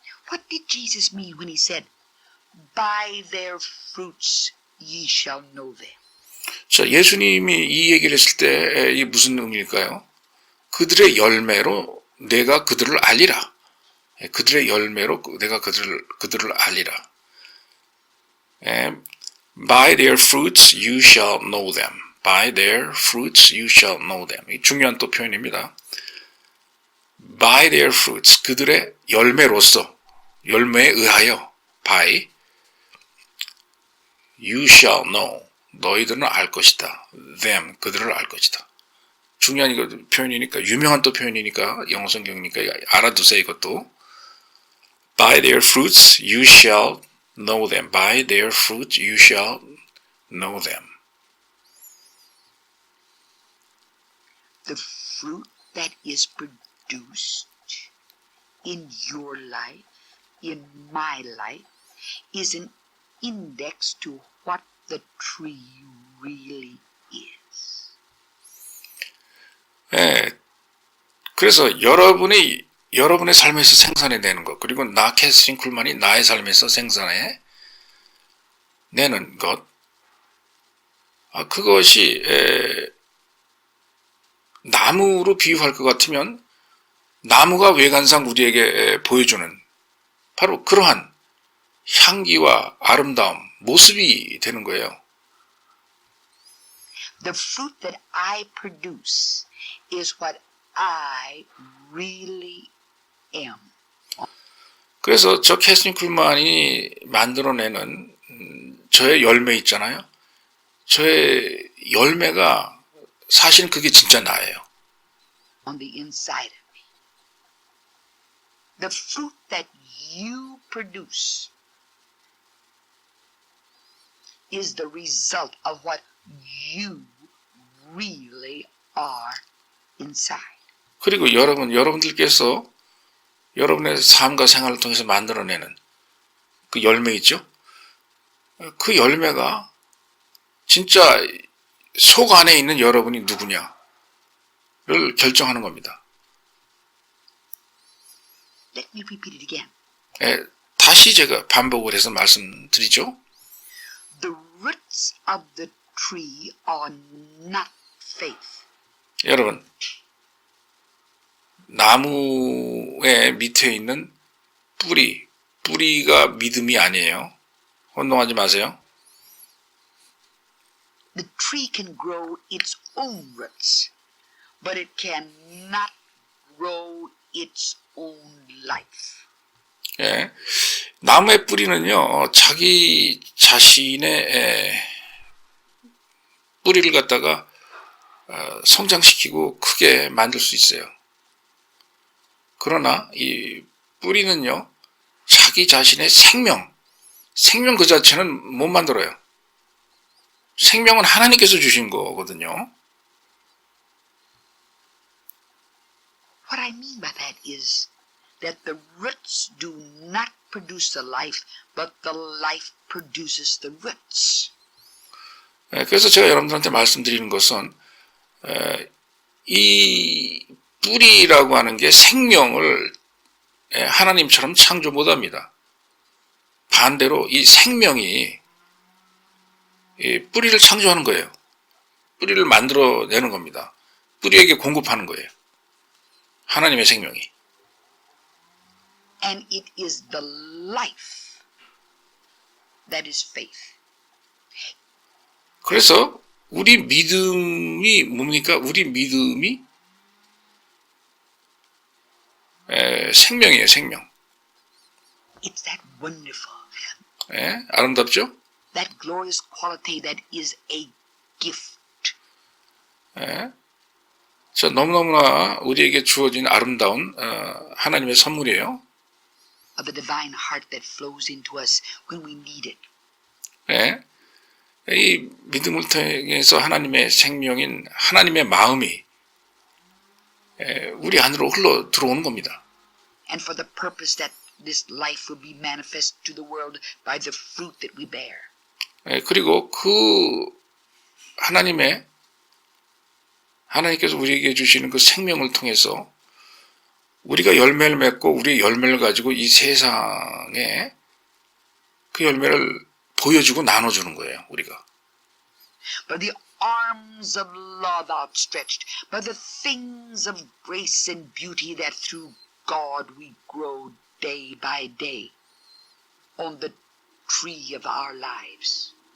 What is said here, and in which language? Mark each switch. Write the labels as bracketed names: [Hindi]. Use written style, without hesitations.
[English] What did Jesus mean when he said, "By their fruits ye shall know them"? [Korean] 자, 예수님이 이 얘기를 했을 때 이게 무슨 의미일까요? 그들의 열매로 내가 그들을 알리라. 그들의 열매로 내가 그들을 알리라. [English] By their fruits you shall know them. By their fruits you shall know them. [Korean] 이 중요한 또 표현입니다. [English] By their fruits, [Korean] 그들의 열매로서, 열매에 의하여, [English] by, you shall know, [Korean] 너희들은 알 것이다. them, 그들을 알 것이다. 중요한 이거 표현이니까, 유명한 또 표현이니까, 영어 성경이니까 알아두세요, 이것도. [English] By their fruits you shall know them. By their fruits you shall know them. The fruit that is produced in your life, in my life, is an index to what the tree really is. [Korean] 그래서 여러분의 삶에서 생산해내는 것, 그리고 나 캐스린 쿨만이 나의 삶에서 생산해내는 것, 그것이 나무로 비유할 것 같으면 나무가 외관상 우리에게 보여주는 바로 그러한 향기와 아름다움, 모습이 되는 거예요. [English] The fruit that I produce is what I really am. [Korean] 그래서 저 캐스틴 쿨만이 만들어내는 저의 열매 있잖아요. 저의 열매가 사실 그게 진짜 나예요. [English] On the inside of me. The fruit that you produce is the result of what you really are inside. [Korean] 그리고 여러분들께서 여러분의 삶과 생활을 통해서 만들어내는 그 열매 있죠? 그 열매가 진짜 속 안에 있는 여러분이 누구냐를 결정하는 겁니다. [English] Let me repeat it again. [Korean] 다시 제가 반복을 해서 말씀드리죠. [English] The roots of the tree are not faith. [Korean] 여러분, 나무의 밑에 있는 뿌리가 믿음이 아니에요. 혼동하지 마세요. [English] The tree can grow its own roots, but it cannot grow its own life. [Korean] 예, 나무의 뿌리는요, 자기 자신의 뿌리를 갖다가 성장시키고 크게 만들 수 있어요. 그러나 이 뿌리는요, 자기 자신의 생명 그 자체는 못 만들어요. 생명은 하나님께서 주신 거거든요. [English] What I mean by that is that the roots do not produce the life, but the life produces the roots. [Korean] 그래서 제가 여러분들한테 말씀드리는 것은 이 뿌리라고 하는 게 생명을 하나님처럼 창조 못합니다. 반대로 이 생명이 뿌리를 창조하는 거예요. 뿌리를 만들어내는 겁니다. 뿌리에게 공급하는 거예요. 하나님의 생명이. [English] And it is the life that is faith. [Korean] 그래서 우리 믿음이 뭡니까? 우리 믿음이 생명이에요, 생명. [English] It's that wonderful, [Korean] 아름답죠? [English] that glorious quality that is a gift. [Korean] 저 너무너무나 우리에게 주어진 아름다운 하나님의 선물이에요. [English] Of the divine heart that flows into us when we need it. [Korean] 이 믿음을 통해서 하나님의 생명인 하나님의 마음이 우리 안으로 흘러 들어오는 겁니다. [English] And for the purpose that this life will be manifest to the world by the fruit that we bear. [Korean] 그리고 그 하나님께서 우리에게 주시는 그 생명을 통해서 우리가 열매를 맺고 우리의 열매를 가지고 이 세상에 그 열매를 보여주고 나눠주는 거예요, 우리가. [English] By the arms of love outstretched, by the things of grace and beauty that through God we grow day by day on the tree of our lives.